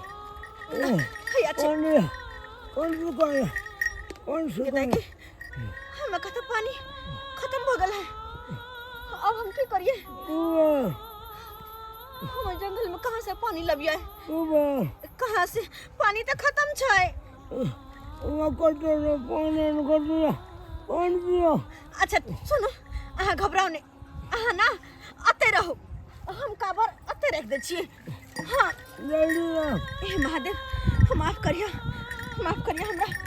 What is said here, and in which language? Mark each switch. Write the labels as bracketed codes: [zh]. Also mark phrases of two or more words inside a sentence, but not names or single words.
[mai] हम कहते पानी खत्म हो गया है, अब हम की करिए? हम जंगल में कहाँ से पानी लबिया है? कहाँ से पानी तो खत्म छे। अच्छा सुनो, अहाँ घबराओ नहीं, अहाँ ना अते रहो, हम काबर अते रख दे छिए। हाँ हे महादेव माफ करिए हमरा।